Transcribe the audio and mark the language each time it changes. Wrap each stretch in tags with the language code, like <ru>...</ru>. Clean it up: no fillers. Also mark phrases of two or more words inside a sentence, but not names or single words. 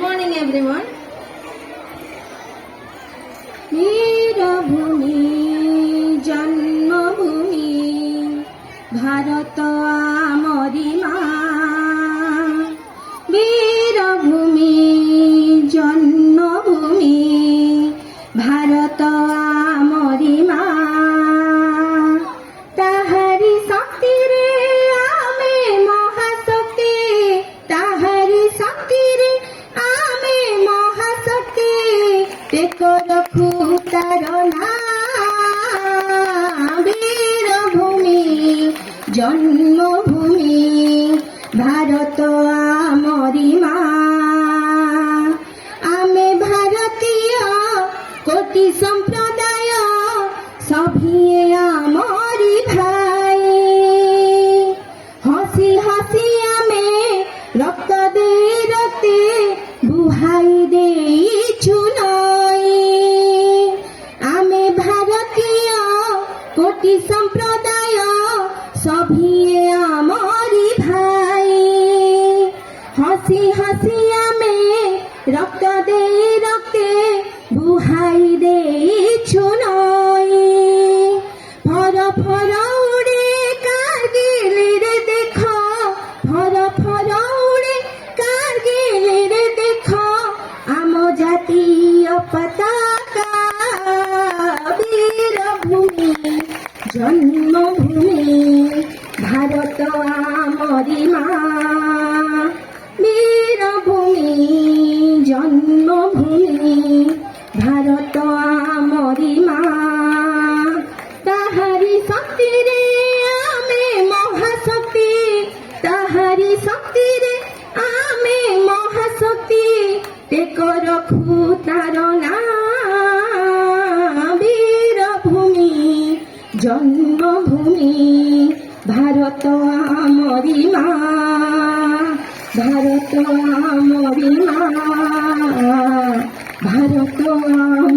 <en>morning everyone.</en> <or>ବୀରଭୂମି ଜନ୍ମଭୂମି ଭାରତ ଆମରି ମାଁ। ବୀରଭୂମି ଜନ୍ମଭୂମି ଭାରତ ଆମରି ମାଁ। ତାହାରି ଶକ୍ତି ରେ ଆମେ ମହାଶକ୍ତି, ତାହାରି ଶକ୍ତି ରେ ଆମେ ମହାଶକ୍ତି। ଟେକୋ ରଖୁ ତାର ନାମ ବୀରଭୂମି ଜନ୍ମଭୂମି ଭାରତ ଆମରି ମାଁ। ଆମେ ଭାରତୀୟ କୋଟି ସମ୍ପ୍ରଦାୟ ସଭିଏ ଆମରି ଭାଇ। ହସି ହସି ଆମେ ରକ୍ତ ଦେ ରକ୍ତେ ବୁହାଇ ଦେଇଛୁ ନଇ। ଆମେ ଭାରତୀୟ କୋଟି ସମ୍ପ୍ରଦାୟ ସଭିଏ ଆମରି ଭାଇ। ହସି ହସି ଆମେ ରକ୍ତ ଦେ ରକ୍ତେ ବୁହାଇ ଦେଇଛୁ ନଇ। ଫର ଫର ଉଡ଼େ କାରଗିଲ ରେ ଦେଖ, ଫର ଫର ଉଡ଼େ କାରଗିଲ ରେ ଦେଖ ଆମ ଜାତୀୟ ପତାକା। ବୀରଭୂମି ଜନ୍ମଭୂମି ଭାରତ ଆମରି ମାଁ। ବୀରଭୂମି ଜନ୍ମଭୂମି ଭାରତ ଆମରି ମାଁ। ତାହାରି ଶକ୍ତି ରେ ଆମେ ମହାଶକ୍ତି, ତାହାରି ଶକ୍ତି ରେ ଆମେ ମହାଶକ୍ତି। ଟେକୋ ରଖୁ ତାର ନାମ ବୀରଭୂମି ଜନ୍ମଭୂମି ଭାରତ ଆମରି ମାଁ। ଭାରତ ଆମରି ମାଁ, ଭାରତ</or>